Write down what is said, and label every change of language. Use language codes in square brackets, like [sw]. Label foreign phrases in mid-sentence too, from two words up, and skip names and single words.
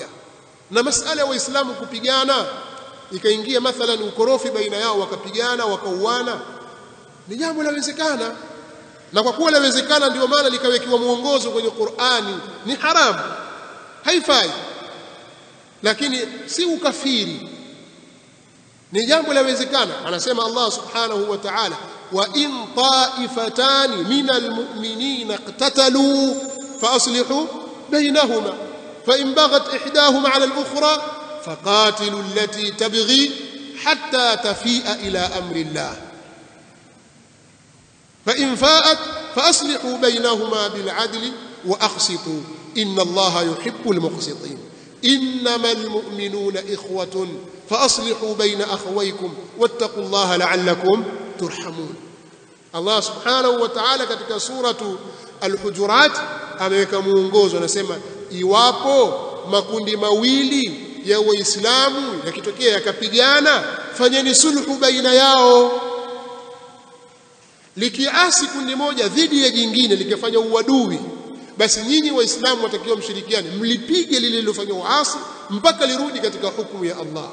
[sw] Na masala ya Waislamu kupigana ikaingia mathalan ukorofi baina yao, wakapigana wakauana, ni jambo lawezekana. Na kwa kuwa lawezekana, ndio maana likawekiwa muongozo kwenye Qur'ani, ni haramu, haifai, lakini si ukafiri, ni jambo lawezekana. Anasema Allah [ar] سبحانه وتعالى وإن طائفتان من المؤمنين اقتتلوا فأصلحوا بينهما فإن بغت إحداهما على الأخرى فقاتلوا التي تبغي حتى تفيء إلى أمر الله فإن فاءت فأصلحوا بينهما بالعدل وأقسطوا إن الله يحب المقسطين. إنما المؤمنون إخوة فأصلحوا بين أخويكم واتقوا الله لعلكم ترحمون. الله سبحانه وتعالى [sw] katika suratu Al-Hujurat ameweka muongozo, anasema iwapo makundi mawili ya Waislamu yakitokea yakapigana, fanyeni sulhu baina yao. Likiasi kundi moja dhidi ya jingine likafanya uadui, basi nyinyi Waislamu watakiwa mshirikiane, mlipige lile lilofanywa uasi mpaka lirudi katika hukumu ya Allah.